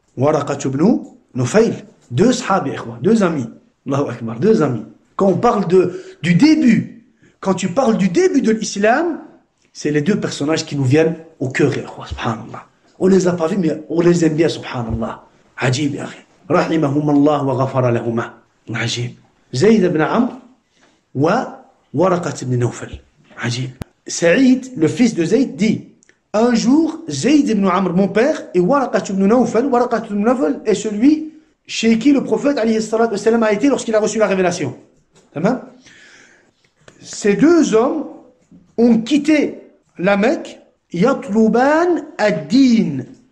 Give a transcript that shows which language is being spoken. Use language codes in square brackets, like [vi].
[fr] Waraqat ibn Nufayl. Deux sahabis, ikhwah, deux amis. Allahu Akbar, deux amis. Quand on parle du début, quand tu parles du début de l'islam, c'est les deux personnages qui nous viennent au cœur, ikhwah, subhanallah. On les a pas vus, mais on les aime bien, subhanallah. [ar] Ajib, ya akhi. رحمهم الله وغفر لهما. عجيب. زيد بن عمرو وورقة بن نوفل. عجيب. [fr] Saïd, le fils de Zayd, dit, un jour, Zayd ibn Amr, mon père, et Waraqat ibn Nawfal, Waraqat ibn Nawfal est celui chez qui le prophète alayhi salatu wassalam a été lorsqu'il a reçu la révélation. Ces deux hommes ont quitté la Mecque, [ar] yatluban ad-din.